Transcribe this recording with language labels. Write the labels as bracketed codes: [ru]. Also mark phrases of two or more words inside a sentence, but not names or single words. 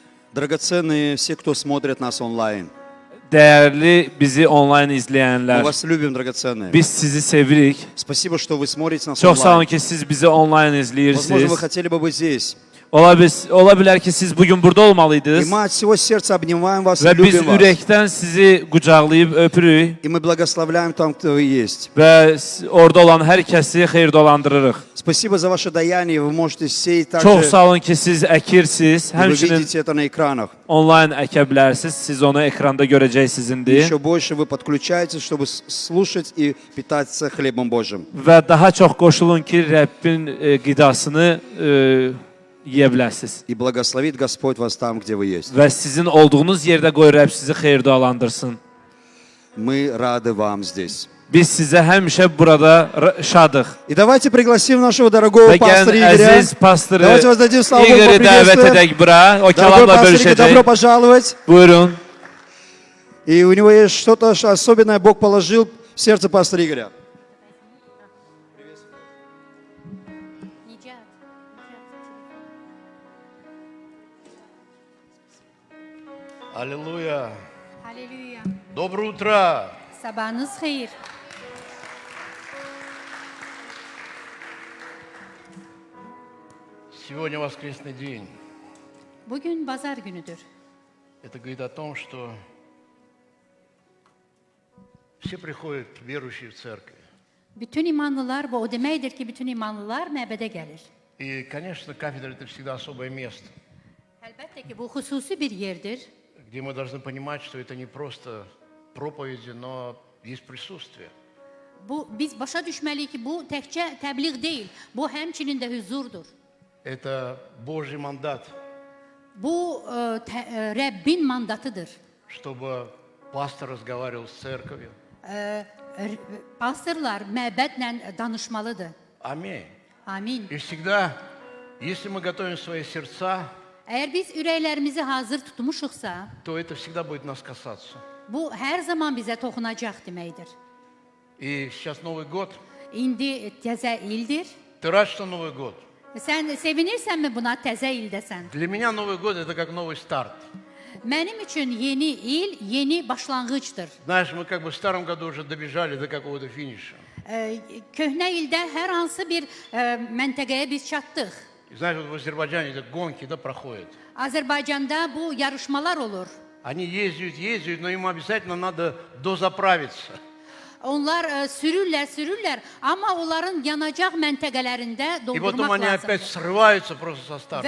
[ru] Драгоценные все, кто смотрит нас онлайн. [az] Dəyərli bizi onlayn [ru] Мы [az] izləyənlər, [ru] вас любим, драгоценные. [az] biz sizi sevirik. [ru] Спасибо, что вы смотрите нас [az] Çox sağ olun [ru] онлайн. [az] ki, siz bizi onlayn [ru] Возможно, вы [az] izləyirsiniz. [ru] хотели бы быть здесь. [az] Ola bilər ki, siz bugün burada [ru] И [az] olmalıydınız [ru] мы от всего сердца обнимаем вас и [az] və biz [ru] любим вас. [az] ürəkdən sizi qucaqlayıb öpürük [ru] И мы благословляем там, кто вы есть. [az] və orada olan hər kəsi xeyirdolandırırıq. [ru] Спасибо за ваше даяние. Вы можете сеять [az] Çox [ru] также. [az] sağ olun ki, siz əkirsiniz, [ru] И вы [az] həmçinin [ru] видите это на экранах. [az] onlayn əkə bilərsiniz. Siz onu ekranda görəcəksiniz. [ru] Еще больше вы подключаетесь, чтобы слушать и питаться хлебом Божьим. [az] Və daha çox qoşulun ki, Rəbbin qidasını yeyə biləsiniz. [ru] И благословит Господь вас там, где вы есть. [az] Və sizin olduğunuz yerdə qoy Rəbb sizi xeyirdualandırsın. [ru] Мы рады вам здесь. [az] Biz sizə həmişə burada şadıq. [ru] И давайте пригласим нашего дорогого [az] Və gəlin [ru] пастора Игоря. [az] əziz pastoru [ru] Давайте воздадим славу Богу, [az] İqori dəvət [ru] поприветствуем. [az] edək bura. O Дорогой kəlamla [ru] пастор Игорь, добро [az] bölüşəcək. [ru] пожаловать. [az] Buyurun. [ru] И у него есть что-то особенное, Бог положил в сердце пастора Игоря. Аллилуйя. [az] Halleluja. [ru] Доброе утро. [az] Sabahınız hayır. [ru] Сегодня воскресный день. [az] Bugün pazar günüdür. [ru] Это говорит о том, что все приходят верующие в церковь. [az] Bütün imanlılar, bu o deməkdir ki, bütün imanlılar məbədə gəlir. [ru] И, конечно, кафедра – это всегда особое место, [az] Əlbəttə ki, bu xüsusi bir yerdir. [ru] где мы должны понимать, что это не просто проповеди, но есть присутствие. [az] Biz başa düşməliyik ki, bu təkcə təbliğ deyil, bu həmçinin də hüzurdur. [ru] Это Божий мандат, [az] Bu Rəbbin mandatıdır. [ru] чтобы пастор разговаривал с церковью. [az] Pastorlar məbədlə danışmalıdır. [ru] Аминь. [az] Amin. [ru] И всегда, если мы готовим свои сердца, [az] Əgər biz ürəklərimizi hazır tutmuşuqsa, [ru] то это всегда будет нас касаться. [az] bu hər zaman bizə toxunacaq deməkdir. [ru] И сейчас Новый год. [az] İndi təzə ildir. [ru] Ты рад, что Новый год? [az] Sən sevinirsənmi buna təzə ildəsən? [ru] Для меня Новый год – это как новый старт. [az] Mənim üçün yeni il, yeni başlanğıcdır. [ru] Знаешь, мы как бы в старом году уже добежали до какого-то финиша. [az] Köhnə ildə hər hansı bir məntəqəyə biz çatdıq. [ru] И знаешь, вот в Азербайджане эти гонки, да, проходят. [az] Azərbaycanda bu yarışmalar olur. [ru] Они ездят, но им обязательно надо дозаправиться. [az] Onlar sürürlər, amma onların yanacaq məntəqələrində [ru] И потом [az] doldurmaq [ru] они [az] lazım. [ru] опять срываются просто со старта.